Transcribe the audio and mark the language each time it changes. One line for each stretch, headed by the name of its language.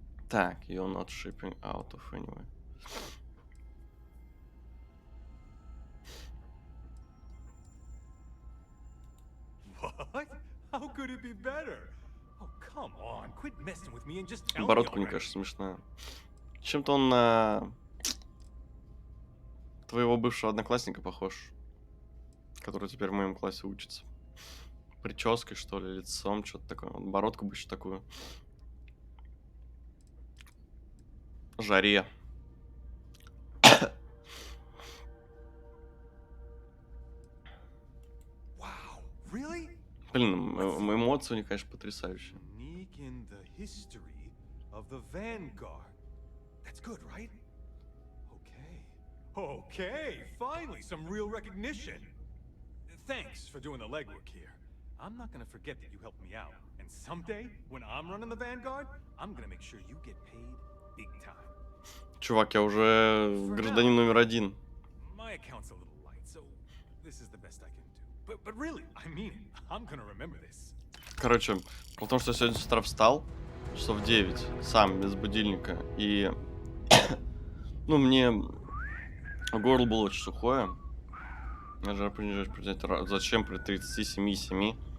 English: Так, you're not shipping out of anyway. What? How could it be better? Oh, come quit messing with me and just tell me
Russian: Бородка, мне
English: already.
Russian: кажется, смешная. Чем-то он на твоего бывшего одноклассника похож, который теперь в моем классе учится. Прической, что ли, лицом, что-то такое. Вот бородку бы еще такую. Жаре.
English: Wow, really?
Russian: Блин, эмоции у них, конечно, потрясающие.
English: Unique in the history of the Vanguard. That's good, right? Okay. Okay, finally some real recognition. Thanks for doing the legwork here. I'm not gonna forget that you helped me out. And someday, when I'm running the Vanguard, I'm gonna make sure you get paid big time.
Russian: Чувак, я уже гражданин номер 1.
English: My account's a little light, so this is the best I can do. But really, I mean it. I'm gonna remember this.
Russian: Короче, потому что я сегодня с утра встал, часов в 9, сам, без будильника, и, ну, мне горло было очень сухое. Я жаропонижающий зачем при 37,7?